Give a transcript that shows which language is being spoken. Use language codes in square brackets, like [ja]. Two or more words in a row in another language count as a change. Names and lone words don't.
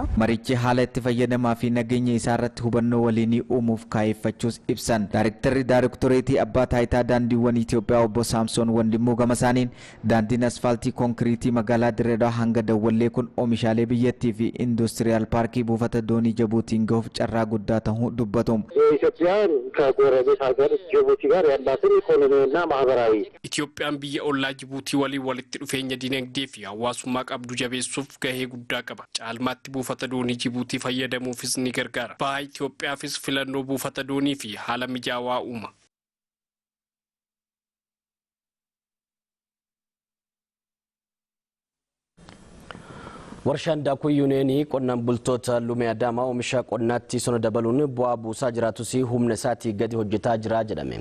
[om] Marichi haala itti fayyadamaa fi nageenya isaa irratti hubannoo waliinii uumuuf kaayeffachuus ibsan. Daayiriktarri Daayiriktoreetii abbaa taayitaa daandiiwwan Itoophiyaa obbo Saamsoon Wandimmoo gama isaaniin daandiin asfaaltii konkiriitii magaalaa Diree Dawaa hanga Dawwallee kun oomishaalee biyyattii fi industiriyaal paarkii buufata doonii Jibuutiin gahuuf carraa guddaa ta'uu dubbatu. [am] ኢትዮጵያን ከጎረቤት ሀገር ጅቡቲ ጋር ያላትን ኢኮኖሚና ማህበራዊ [om] Itoophiyaan biyya ollaa Jibuutii waliin walitti dhufeenya dinagdee fi hawaasummaa qabdu jabeessuuf gahee guddaa qaba. Caalmaatti buufata doonii Jibuutii fayyadamuufis ni gargaara. Ba'aa Itoophiyaafis filannoo buufata doonii fi haala mijaawaa uuma. Warshaan daakuu yuuneenii qonnaan bultoota Lumee Adaamaa oomisha qonnaatti sona dabaluun bu'aa buusaa jiraatus humna isaatii gadi hojjetaa jira jedhame.